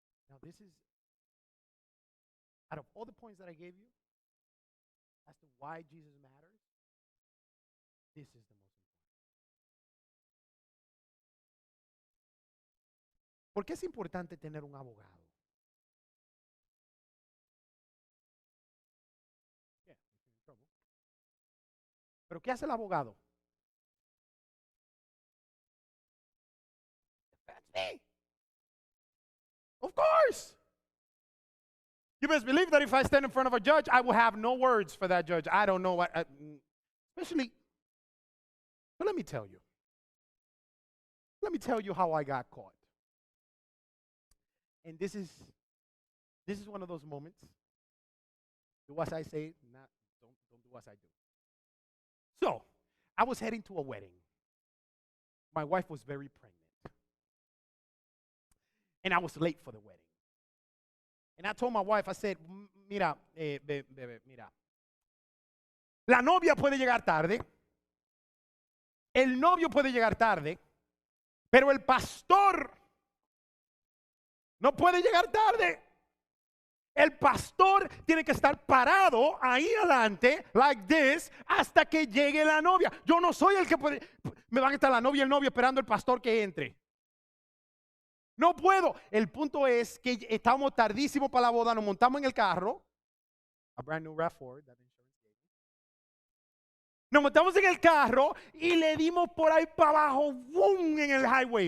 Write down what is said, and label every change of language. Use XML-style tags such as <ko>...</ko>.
<en>Now, this is, out of all the points that I gave you, as to why Jesus matters, this is the most important.</en> <es>¿Por qué es importante tener un abogado?</es> <en>Yeah, if you're in trouble.</en> <es>¿Pero qué hace el abogado?</es> <en>That's me. Of course. You best believe that if I stand in front of a judge, I will have no words for that judge. I don't know what, especially, but let me tell you. Let me tell you how I got caught. And this is one of those moments. Do as I say, don't do as I do. So, I was heading to a wedding. My wife was very pregnant. And I was late for the wedding. And I told my wife, I said,</en> <es>mira, mira. La novia puede llegar tarde. El novio puede llegar tarde. Pero el pastor no puede llegar tarde. El pastor tiene que estar parado ahí adelante,</es> <en>like this,</en> <es>hasta que llegue la novia. Yo no soy el que puede. Me van a estar la novia y el novio esperando el pastor que entre. No puedo. El punto es que estábamos tardísimo para la boda, nos montamos en el carro.</es> <en>A brand new RAV4 that insurance gave me.</en> <es>Nos montamos en el carro y le dimos por ahí para abajo, boom, en el highway.</es>